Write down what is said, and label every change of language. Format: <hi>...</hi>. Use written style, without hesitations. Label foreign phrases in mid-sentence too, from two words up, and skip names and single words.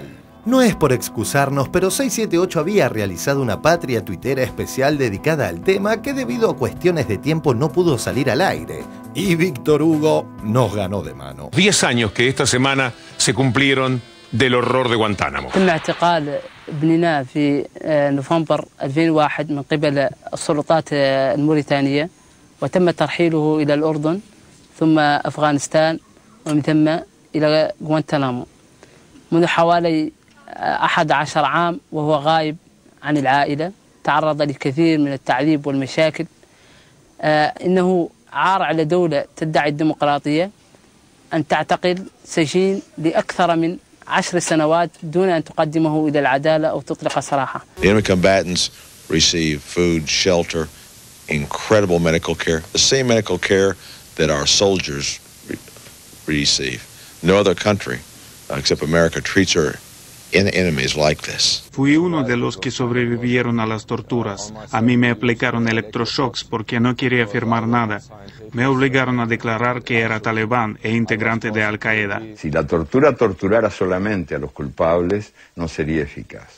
<es>No es por excusarnos, pero 678 había realizado una patria tuitera especial dedicada al tema que debido a cuestiones de tiempo no pudo salir al aire. Y Víctor Hugo nos ganó de mano. 10 años que esta semana se cumplieron del horror de Guantánamo.</es> <ar>تم اعتقال ابننا في نوفمبر 2001 من قبل السلطات الموريتانية وتم ترحيله إلى الأردن ثم أفغانستان ومن ثم إلى غوانتنامو منذ حوالي 11 عام وهو غايب عن العائلة. تعرض لكثير من التعذيب والمشاكل. إنه عار على دولة تدعي الديمقراطية أن تعتقل سجين لأكثر من 10 سنوات دون أن تقدمه إلى العدالة أو تطلق سراحه.</ar> <en>The enemy combatants receive food, shelter, incredible medical care, the same medical care that our soldiers receive. No other country except America treats our enemies like this.</en> <es>Fui uno de los que sobrevivieron a las torturas. A mí me aplicaron electroshocks porque no quería firmar nada. Me obligaron a declarar que era talibán e integrante de Al-Qaeda. Si la tortura torturara solamente a los culpables, no sería eficaz.</es>